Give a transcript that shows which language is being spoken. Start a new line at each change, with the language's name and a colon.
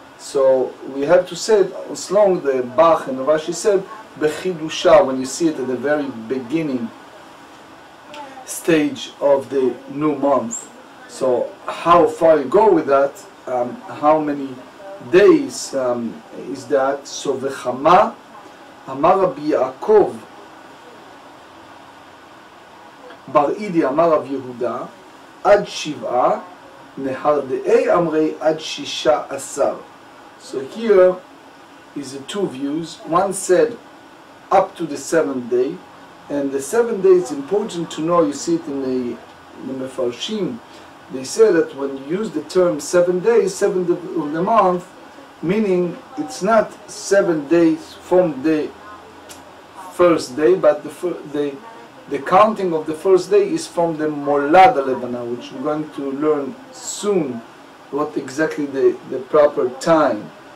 English: So we have to say it as long the Bach and Rashi said Bechidusha, when you see it at the very beginning stage of the new month. So how far you go with that, how many days is that?
Aramaic: So Vechama Amar Rabbi Yaakov בר אידי אמר רב יהודה עד 7 נהרדאי אמרי עד 16.
English: So here is the 2 views. One said up to the 7th day, and the 7th day is important to know. You see it in the Mefarshim. They say that when you use the term 7 days, 7th of the month, meaning it's not 7 days from the first day, but the counting of the first day is from the Molad HaLevana, which we're going to learn soon what exactly the proper time.